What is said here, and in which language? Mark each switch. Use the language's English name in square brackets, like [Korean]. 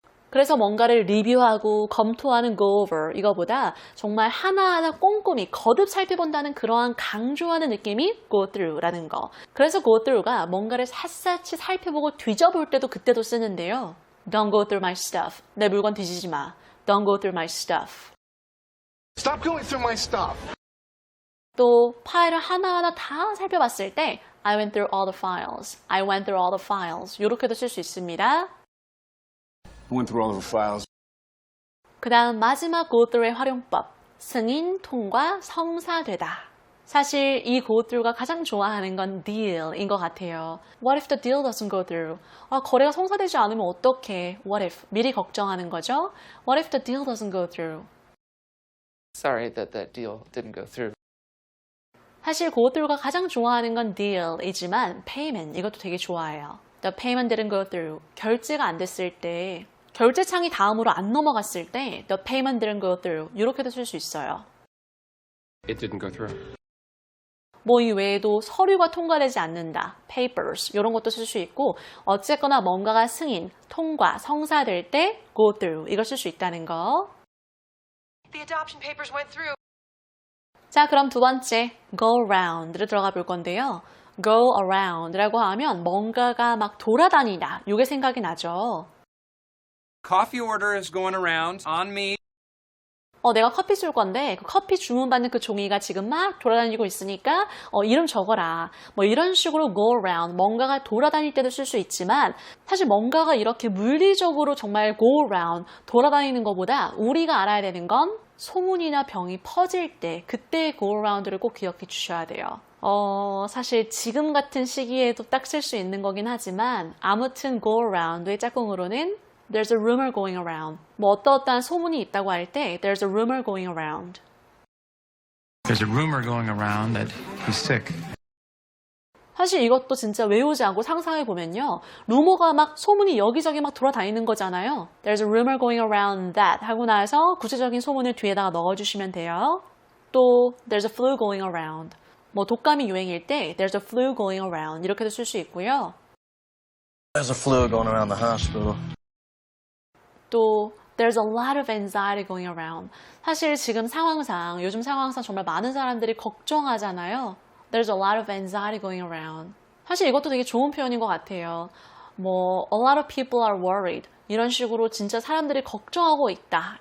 [Korean] 그래서 뭔가를 리뷰하고 검토하는 go over 이거보다 정말 하나하나 꼼꼼히 거듭 살펴본다는 그러한 강조하는 느낌이 go through라는 거. 그래서 go through가 뭔가를 샅샅이 살펴보고 뒤져볼 때도 그때도 쓰는데요. [English] Don't go through my stuff. [Korean] 내 물건 뒤지지 마. [English] Don't go through my stuff. Stop going through my stuff. [Korean] 또 파일을 하나하나 다 살펴봤을 때 [English] I went through all the files. I went through all the files. [Korean] 이렇게도 쓸 수 있습니다. [English] Went through all of the files. [Korean] 그 다음 마지막 go through의 활용법. 승인, 통과, 성사되다. 사실 이 go through가 가장 좋아하는 건 deal인 것 같아요. [English] What if the deal doesn't go through? [Korean] 거래가 성사되지 않으면 어떡해? [English] What if? [Korean] 미리 걱정하는 거죠. [English] What if the deal doesn't go through? Sorry that deal didn't go through. [Korean] 사실 go through가 가장 좋아하는 건 deal이지만 payment 이것도 되게 좋아해요. [English] The payment didn't go through. [Korean] 결제가 안 됐을 때 결제창이 다음으로 안 넘어갔을 때 [English] the payment didn't go through [Korean] 이렇게도 쓸 수 있어요. [English] It didn't go through. [Korean] 뭐 이 외에도 서류가 통과되지 않는다, papers 이런 것도 쓸 수 있고 어쨌거나 뭔가가 승인, 통과, 성사될 때 go through 이걸 쓸 수 있다는 거. [English] The adoption papers went through. [Korean] 자, 그럼 두 번째 go around를 들어가 볼 건데요. go around라고 하면 뭔가가 막 돌아다니다 이게 생각이 나죠. [English] Coffee order is going around on me. [Korean] 내가 커피 쏠 건데 그 커피 주문받는 그 종이가 지금 막 돌아다니고 있으니까 이름 적어라. 뭐 이런 식으로 go around 뭔가가 돌아다닐 때도 쓸 수 있지만 사실 뭔가가 이렇게 물리적으로 정말 go around 돌아다니는 것보다 우리가 알아야 되는 건 소문이나 병이 퍼질 때 그때의 go around를 꼭 기억해 주셔야 돼요. 사실 지금 같은 시기에도 딱 쓸 수 있는 거긴 하지만 아무튼 go around의 짝꿍으로는 [English] There's a rumor going around. [Korean] 뭐 어떠한 소문이 있다고 할 때 [English] There's a rumor going around. There's a rumor going around that he's sick. [Korean] 사실 이것도 진짜 외우지 않고 상상해 보면요. 루머가 막 소문이 여기저기 막 돌아다니는 거잖아요. [English] There's a rumor going around that [Korean] 하고 나서 구체적인 소문을 뒤에다가 넣어주시면 돼요. [English] 또 There's a flu going around. [Korean] 뭐 독감이 유행일 때 [English] There's a flu going around [Korean] 이렇게도 쓸 수 있고요. [English] There's a flu going around the hospital. 또 There's a lot of anxiety going around. [Korean] 사실 지금 상황상, 요즘 상황상 정말 많은 사람들이 걱정하잖아요. [English] There's a lot of anxiety going around. [Korean] 사실 이것도 되게 좋은 표현인 것 같아요. [English] 뭐 a lot of people are worried. [Korean] 이런 식으로 진짜 사람들이 걱정하고 있다.